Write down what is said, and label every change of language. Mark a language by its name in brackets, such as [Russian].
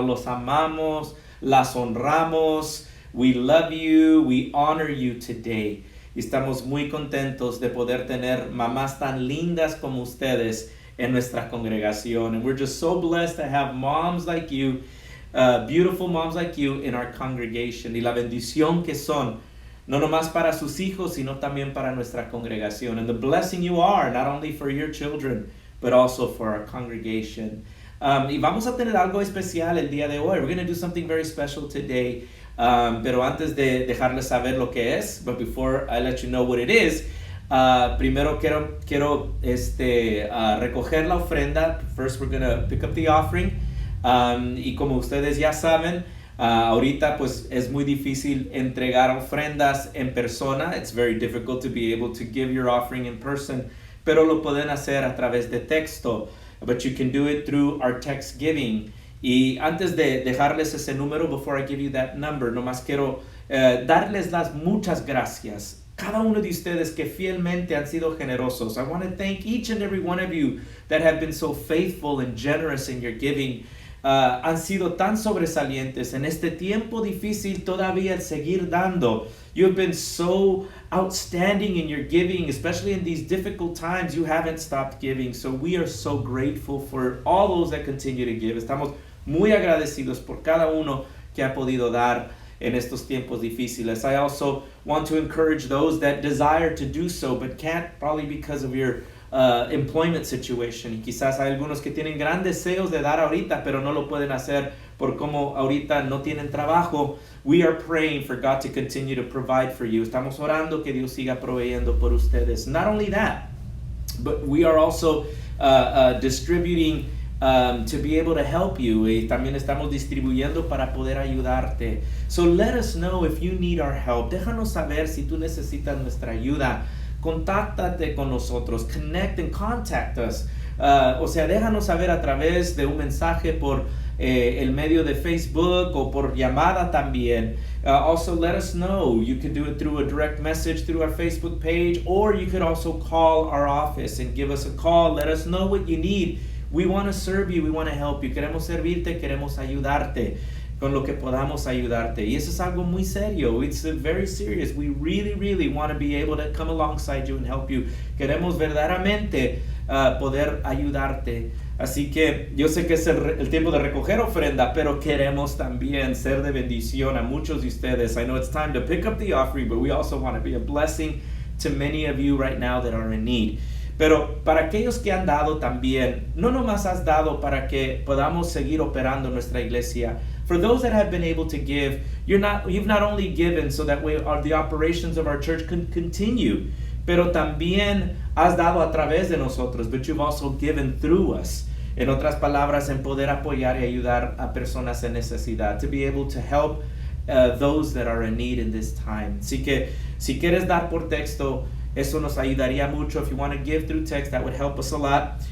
[Spanish] Los amamos, las honramos. [English] We love you, we honor you today. [Spanish] Y estamos muy contentos de poder tener mamás tan lindas como ustedes en nuestra congregación. [English] And we're just so blessed to have moms like you, beautiful moms like you in our congregation. [Spanish] Y la bendición que son, no nomás para sus hijos, sino también para nuestra congregación. [English] And the blessing you are, not only for your children, but also for our congregation. [Spanish] Y vamos a tener algo especial el día de hoy. [English] We're going to do something very special today. [Spanish] Pero antes de dejarles saber lo que es, [English] but before I let you know what it is, [Spanish] primero quiero recoger la ofrenda. [English] First we're going to pick up the offering. [Spanish] Y como ustedes ya saben, ahorita pues es muy difícil entregar ofrendas en persona. [English] It's very difficult to be able to give your offering in person, [Spanish] pero lo pueden hacer a través de texto. [English] But you can do it through our text giving. [Spanish] Y antes de dejarles ese número, [English] before I give you that number, [Spanish] nomás quiero darles las muchas gracias. Cada uno de ustedes que fielmente han sido generosos. [English] I want to thank each and every one of you that have been so faithful and generous in your giving. [Spanish] Han sido tan sobresalientes en este tiempo difícil, todavía el seguir dando. [English] You have been so outstanding in your giving, especially in these difficult times. You haven't stopped giving. So we are so grateful for all those that continue to give. [Spanish] Estamos muy agradecidos por cada uno que ha podido dar en estos tiempos difíciles. [English] I also want to encourage those that desire to do so but can't, probably because of your employment situation. [Spanish] Y quizás hay algunos que tienen gran deseos de dar ahorita, pero no lo pueden hacer por como ahorita no tienen trabajo. [English] We are praying for God to continue to provide for you. [Spanish] Estamos orando que Dios siga proveyendo por ustedes. [English] Not only that, but we are also distributing to be able to help you. [Spanish] Y también estamos distribuyendo para poder ayudarte. [English] So let us know if you need our help. [Spanish] Déjanos saber si tú necesitas nuestra ayuda. Contáctate con nosotros. [English] Connect and contact us. [Spanish] O sea, déjanos saber a través de un mensaje por el medio de Facebook o por llamada también. [English] Also let us know. You can do it through a direct message through our Facebook page, or you could also call our office and give us a call. Let us know what you need. We want to serve you. We want to help you. [Spanish] Queremos servirte, queremos ayudarte con lo que podamos ayudarte. Y eso es algo muy serio. [English] It's very serious. We really, really want to be able to come alongside you and help you. [Spanish] Queremos verdaderamente poder ayudarte. Así que yo sé que es el tiempo de recoger ofrenda, pero queremos también ser de bendición a muchos de ustedes. [English] I know it's time to pick up the offering, but we also want to be a blessing to many of you right now that are in need. [Spanish] Pero para aquellos que han dado también, no nomás has dado para que podamos seguir operando nuestra iglesia. [English] For those that have been able to give, you've not only given so that the operations of our church can continue, [Spanish] pero también has dado a través de nosotros, [English] but you've also given through us. [Spanish] En otras palabras, en poder apoyar y ayudar a personas en necesidad, [English] to be able to help those that are in need in this time. [Spanish] Así que si quieres dar por texto, eso nos ayudaría mucho. [English] If you want to give through text, that would help us a lot.